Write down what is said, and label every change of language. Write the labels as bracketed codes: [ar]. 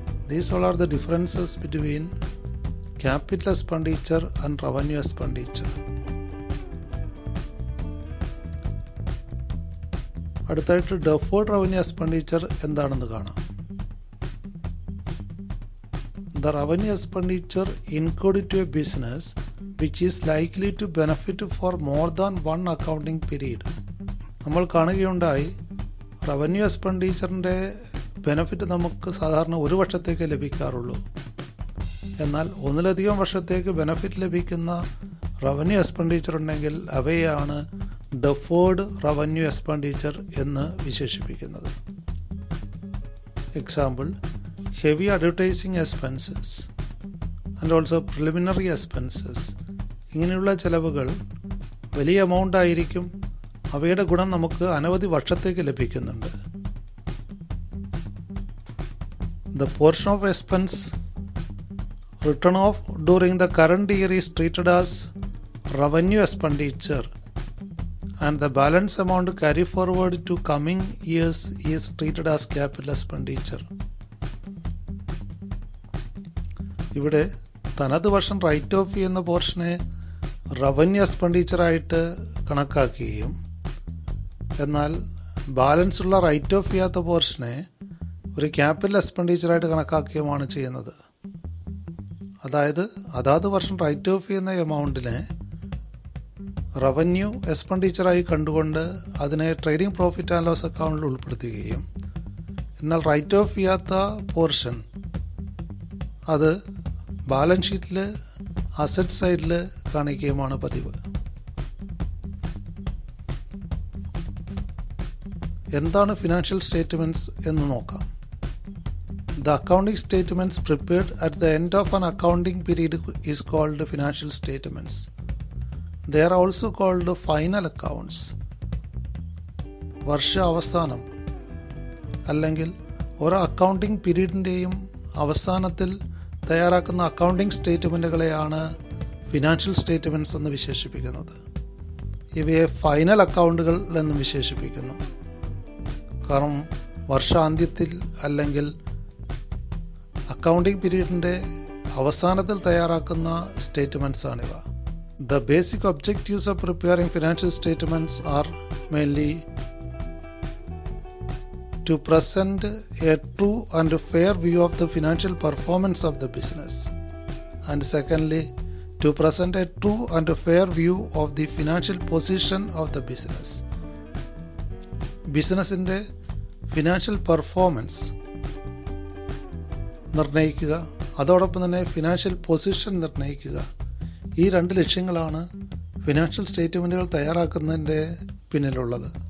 [en] These all are the differences between capital expenditure and revenue expenditure. [ml] അടുത്തായിട്ട് deferred revenue expenditure എന്താണെന്ന് കാണാം. [en] The revenue expenditure incurred to a business which is likely to benefit for more than one accounting period. [ml] നമ്മൾ കാണുകയുണ്ടായി, revenue എക്സ്പെൻഡിച്ചറിൻ്റെ benefit നമുക്ക് സാധാരണ ഒരു വർഷത്തേക്ക് ലഭിക്കാറുള്ളൂ. എന്നാൽ ഒന്നിലധികം വർഷത്തേക്ക് ബെനഫിറ്റ് ലഭിക്കുന്ന റവന്യൂ എക്സ്പെൻഡിച്ചർ ഉണ്ടെങ്കിൽ അവയാണ് ഡെഫേർഡ് റവന്യൂ എക്സ്പെൻഡിച്ചർ എന്ന് വിശേഷിപ്പിക്കുന്നത്. [en] Example, heavy advertising expenses and also preliminary expenses. [ml] ഇങ്ങനെയുള്ള ചെലവുകൾ വലിയ എമൗണ്ട് ആയിരിക്കും, അവയുടെ ഗുണം നമുക്ക് അനവധി വർഷത്തേക്ക് ലഭിക്കുന്നുണ്ട്. [en] The portion of expense written off during the current year is treated as revenue expenditure and the balance amount carry forward to coming years is treated as capital expenditure. [ml] ഇവിടെ തനത് വർഷം റൈറ്റ് ഓഫ് ചെയ്യുന്ന പോർഷനെ revenue expenditure ആയിട്ട് കണക്കാക്കുകയും, എന്നാൽ balance ഉള്ള right of ചെയ്യാത്ത പോർഷനെ ഒരു ക്യാപിറ്റൽ എക്സ്പെൻഡിച്ചർ ആയിട്ട് കണക്കാക്കുകയുമാണ് ചെയ്യുന്നത്. അതായത് അതാത് വർഷം റൈറ്റ് ഓഫ് ചെയ്യുന്ന എമൗണ്ടിനെ റവന്യൂ എക്സ്പെൻഡിച്ചറായി കണ്ടുകൊണ്ട് അതിനെ ട്രേഡിംഗ് പ്രോഫിറ്റ് ആൻഡ് ലോസ് അക്കൗണ്ടിൽ ഉൾപ്പെടുത്തുകയും എന്നാൽ റൈറ്റ് ഓഫ് ചെയ്യാത്ത പോർഷൻ അത് ബാലൻസ് ഷീറ്റിൽ അസറ്റ് സൈഡിൽ കാണിക്കുകയുമാണ് പതിവ്. എന്താണ് ഫിനാൻഷ്യൽ സ്റ്റേറ്റ്മെന്റ്സ് എന്ന് നോക്കാം. [en] The accounting statements prepared at the end of an accounting period is called financial statements. They are also called final accounts. [ml] വർഷ അവസാനം അല്ലെങ്കിൽ ഒരു അക്കൗണ്ടിംഗ് പീരീഡിൻ്റെയും അവസാനത്തിൽ തയ്യാറാക്കുന്ന അക്കൗണ്ടിംഗ് സ്റ്റേറ്റ്മെൻറ്റുകളെയാണ് ഫിനാൻഷ്യൽ സ്റ്റേറ്റ്മെൻറ്റ്സ് എന്ന് വിശേഷിപ്പിക്കുന്നത്. ഇവയെ ഫൈനൽ അക്കൗണ്ടുകൾ എന്നും വിശേഷിപ്പിക്കുന്നു. കാരണം വർഷാന്ത്യത്തിൽ അല്ലെങ്കിൽ അക്കൗണ്ടിംഗ് പീരീഡിൻ്റെ അവസാനത്തിൽ തയ്യാറാക്കുന്ന statements ആണിവ. [en] The basic objectives of preparing financial statements are mainly to present a true and fair view of the financial performance of the business, and secondly, to present a true and fair view of the financial position of the business. [ml] ബിസിനസിൻ്റെ financial performance നിർണ്ണയിക്കുക, അതോടൊപ്പം തന്നെ financial position നിർണ്ണയിക്കുക. ഈ രണ്ട് ലക്ഷ്യങ്ങളാണ് financial സ്റ്റേറ്റ്മെൻറ്റുകൾ തയ്യാറാക്കുന്നതിൻ്റെ പിന്നിലുള്ളത്.